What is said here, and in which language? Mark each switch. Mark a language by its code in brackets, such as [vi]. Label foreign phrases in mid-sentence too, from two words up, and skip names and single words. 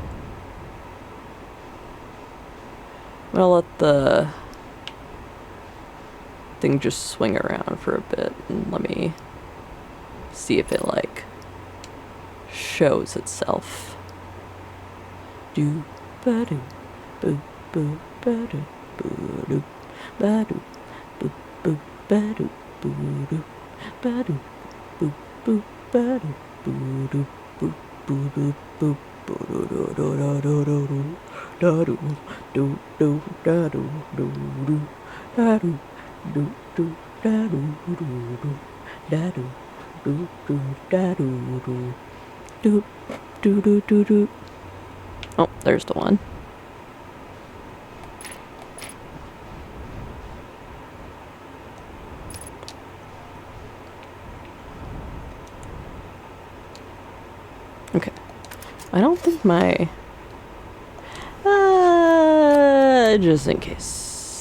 [en] I'm gonna let the thing just swing around for a bit and let me see if it shows itself. Do ba do boo boo ba do boo do ba do boo boo ba do boo do ba do boo boo ba do boo do boo boo do boo boo do do do do do do da do do do da do do do da do do do da do do do da do do do da do do do do do do do. Oh, there's the one. Okay. I don't think my... just in case.